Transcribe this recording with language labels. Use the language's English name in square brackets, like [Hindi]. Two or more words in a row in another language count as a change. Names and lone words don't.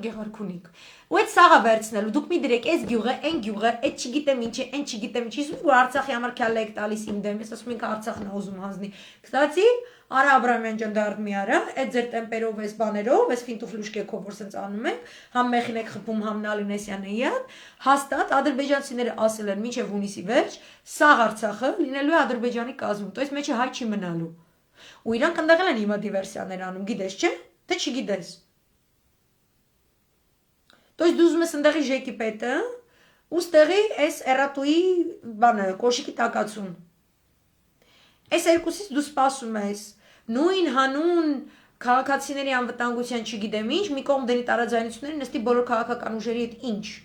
[Armenian] Գեղարքունիք։ Ու այդ սաղը վերցնելու, դուք մի դրեք, այս գյուղը, այն գյուղը, այդ չգիտեմ ինչ է, այն չգիտեմ ինչ է, ու Արցախի համար քյալը եք տալիս իմ դեմ, ես ասում ենք Արցախն է ուզում հանձնի։ Կստացի, Արա Աբրամյան ջան դարդ մի արա, այդ ձեր տեմպերով, այս բաներով, այս ֆինտուֆլուշկեքով որ սենց անում եք, համ մեխին եք խփում, համ Նալինեսյանը իad, հաստատ ադրբեջանցիները ասել են մինչև հունիսի վերջ, սաղ Արցախը լինելու է Ադրբեջանի կազմում, [Russian] то есть [Armenian] մեջը հայ չի մնալու։ Ու իրանք ընդեղել են հիմա դիվերսիաներ անում, գիտես չէ՞, թե չգիտես։ [Russian] То есть [Armenian] դու ուզում ես ընդեղի ժեկի պետը, ու ստեղի այս էրատուի բանը, կոշիկի տակացուն։ Այս երկուսից դու սպասում ես, նույն հանուն քաղաքացիների անվտանգության չգիտեմ ինչ, մի կողմ դնի տարաձայնությունների նստի բոլոր քաղաքական ուժերի հետ ինչ։